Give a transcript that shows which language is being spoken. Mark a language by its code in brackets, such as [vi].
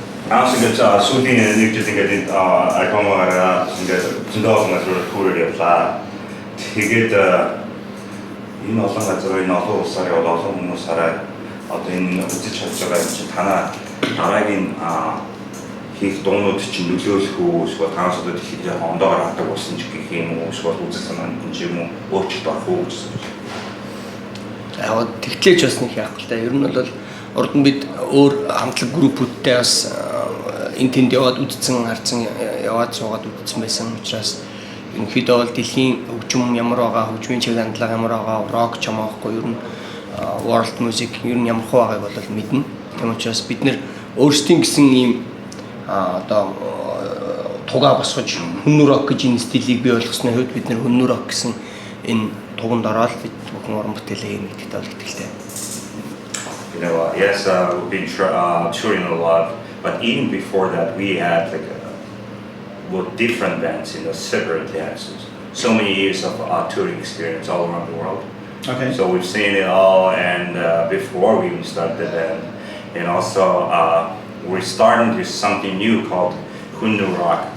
[mn] Aansynget suutiin nyt jotenkin aikomaan 진도하고 토를 yapsa. Тэгээд энэ олон газрын олон улсаар олон хүмүүс хараад одоо энэ үзэж чадж байгаа юм чинь танаа дараагийн хийх дуунууд чинь нөлөөлөх үү эсвэл танаас одоо дэлхийд ондоогоор хатдаг болсон ч гэх юм уу эсвэл үзэл санаа нь юм уу өөрчлөлт авах уу гэсэн. Яг тэгтлээч бас нэг яах вэ? Ер нь бол урд нь бид өөр хамтлаг группүүдтэй бас энэ тэнд яваад үдцэн харцсан яваад суугаад үдцсэн байсан учраас ерөнхийдөө бол дэлхийн хөгжим ямар байгаа, хөгжмийн чиг хандлага ямар байгаа, рок ч юм аахгүй ер нь world music ер нь ямар хөө байгааг бол мэднэ. Тийм учраас бид нэр өөрсдийн гэсэн ийм одоо тугаа босгож Hunnu Rock гэж энэ стилийг бий болгосны хувьд бид нэр Hunnu Rock гэсэн энэ туганд ороод бид бүхэн уран бүтээлээ хийх гэдэгт бол итгэлтэй. [en] You know, yes, we've been touring a lot, but even before that, we had like different bands, you know, separate bands. So many years of touring experience all around the world. Okay. So we've seen it all, and before we even started the band, and also we're starting to something new called Hunnu Rock.